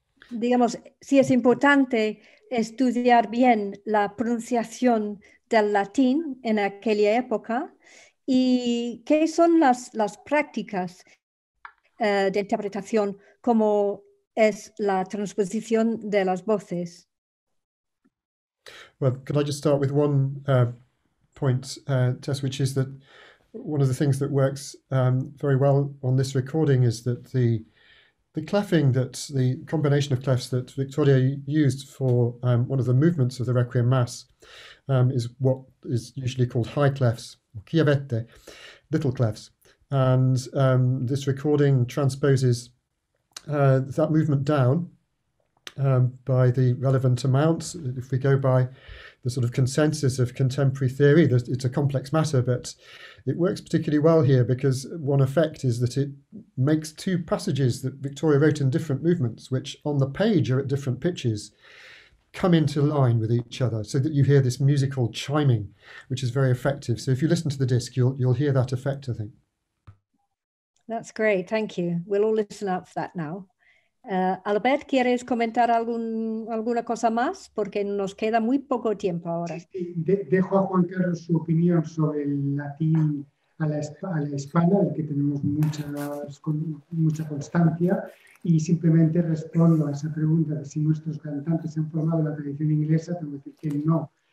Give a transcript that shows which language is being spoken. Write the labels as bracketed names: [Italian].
[Spanish] Digamos, sí es importante estudiar bien la pronunciación del latín en aquella época y qué son las prácticas de interpretación como es la transposición de las voces. [English] Well, can I just start with one point, Tess, which is that one of the things that works very well on this recording is that the cleffing, that the combination of clefs that Victoria used for one of the movements of the Requiem Mass is what is usually called high clefs, chiavette, little clefs. And this recording transposes that movement down by the relevant amounts. If we go by the sort of consensus of contemporary theory, it's a complex matter, but it works particularly well here because one effect is that it makes two passages that Victoria wrote in different movements, which on the page are at different pitches, come into line with each other so that you hear this musical chiming, which is very effective. So if you listen to the disc, you'll hear that effect, I think. That's great, thank you. We'll all listen out for that now. [Spanish] Albert, ¿quieres comentar alguna cosa más? Porque nos queda muy poco tiempo ahora. Sí, dejo a Juan Carlos su opinión sobre el latín a la hispana, del que tenemos mucha constancia, y simplemente respondo a esa pregunta de si nuestros cantantes se han formado en la tradición inglesa. Tengo que decir que no.